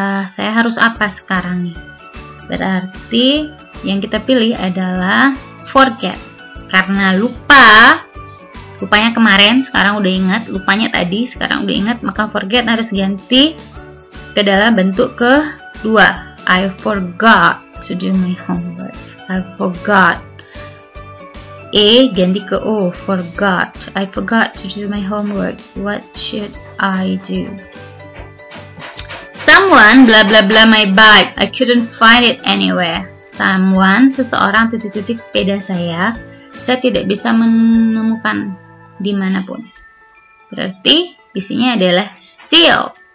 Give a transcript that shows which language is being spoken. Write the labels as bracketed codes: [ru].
[id] Saya harus apa sekarang nih? Berarti yang kita pilih adalah forget. Karena lupanya kemarin, sekarang udah ingat. Lupanya tadi, sekarang udah ingat. Maka forget harus ganti ke dalam bentuk kedua. [en] I forgot to do my homework. I forgot. [id] A ganti ke O, [en] forgot. I forgot to do my homework. What should I do? Someone blah blah blah my bike. I couldn't find it anywhere. Someone, [id] seseorang titik-titik sepeda saya tidak bisa menemukan dimanapun. Berarti isinya adalah steal.